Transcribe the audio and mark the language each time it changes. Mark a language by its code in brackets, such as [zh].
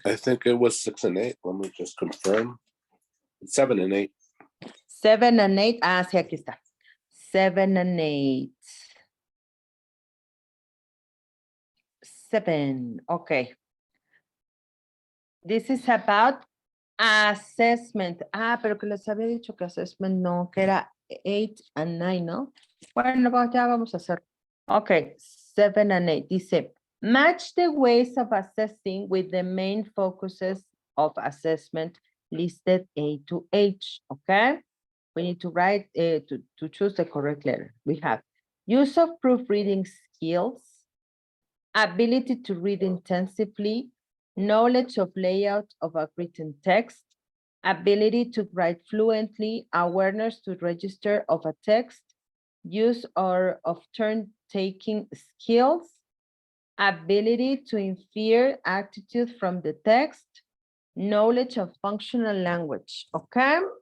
[en] I think it was 6 and 8. Let me just confirm. 7 and 8. 7 and 8. Ah, sí, aquí está. 7 and 8. 7. Okay. This is about assessment. [es] Ah, pero que les había dicho que assessment no, que era 8 and 9, ¿no? Bueno, ya vamos a hacer. Okay, 7 and 8. [en] Dice, match the ways of assessing with the main focuses of assessment listed A to H, okay? We need to write, to choose the correct letter. We have use of proofreading skills, ability to read intensively, knowledge of layout of a written text, ability to write fluently, awareness to register of a text, use of turn-taking skills, ability to infer attitude from the text, knowledge of functional language, okay?